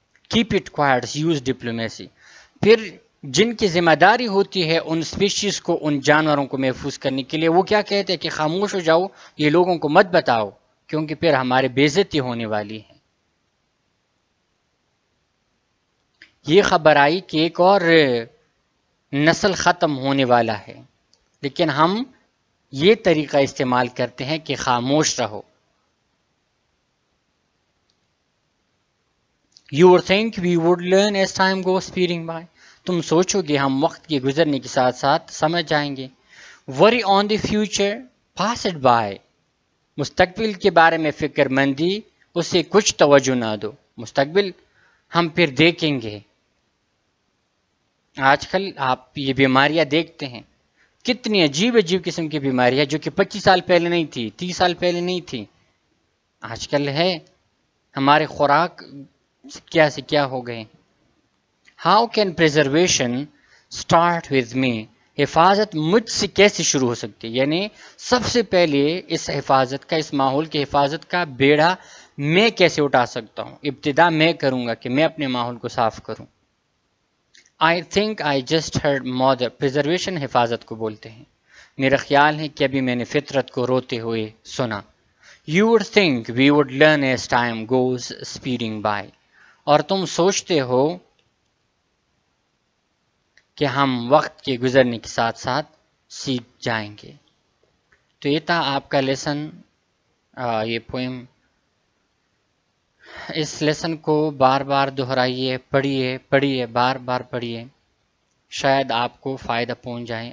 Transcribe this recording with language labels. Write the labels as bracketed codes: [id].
[en] Keep it quiet, use diplomacy. [ur] پھر جن کی ذمہ داری ہوتی ہے ان اسپیشیز کو، ان جانوروں کو محفوظ کرنے کے لیے، وہ کیا کہتے ہیں کہ خاموش ہو جاؤ، یہ لوگوں کو مت بتاؤ کیونکہ پھر ہمارے بے عزتی ہونے والی ہے. یہ خبر آئی کہ ایک اور نسل ختم ہونے والا ہے، لیکن ہم یہ طریقہ استعمال کرتے ہیں کہ خاموش رہو. [en] You would think we would learn as time goes speeding by. [ur] تم سوچو گے ہم وقت کے گزرنے کے ساتھ ساتھ سمجھ جائیں گے. [en] Worry on the future, pass it by. [ur] مستقبل کے بارے میں فکر مندی، اسے کچھ توجہ نہ دو. مستقبل ہم پھر دیکھیں گے. آج کل آپ یہ بیماریاں دیکھتے ہیں، کتنی عجیب عجیب قسم کی بیماریاں جو کہ 25 سال پہلے نہیں تھی، 30 سال پہلے نہیں تھی، آج کل ہے. ہمارے خوراک کیا سے کیا ہو گئے. [en] How can preservation start with me. [ur] حفاظت مجھ سے کیسے شروع ہو سکتی؟ یعنی سب سے پہلے اس حفاظت کا، اس ماحول کی حفاظت کا بیڑا میں کیسے اٹھا سکتا ہوں؟ ابتدا میں کروں گا کہ میں اپنے ماحول کو صاف کروں. [en] I think I just heard mother. [ur] Preservation حفاظت کو بولتے ہیں. میرا خیال ہے کہ ابھی میں نے فطرت کو روتے ہوئے سنا. [en] You would think we would learn as time goes speeding by. [ur] اور تم سوچتے ہو کہ ہم وقت کے گزرنے کے ساتھ ساتھ سیکھ جائیں گے. تو یہ تھا آپ کا لیسن، یہ پوئم. اس لیسن کو بار بار دہرائیے، پڑھیے، بار بار پڑھیے، شاید آپ کو فائدہ پہنچ جائیں.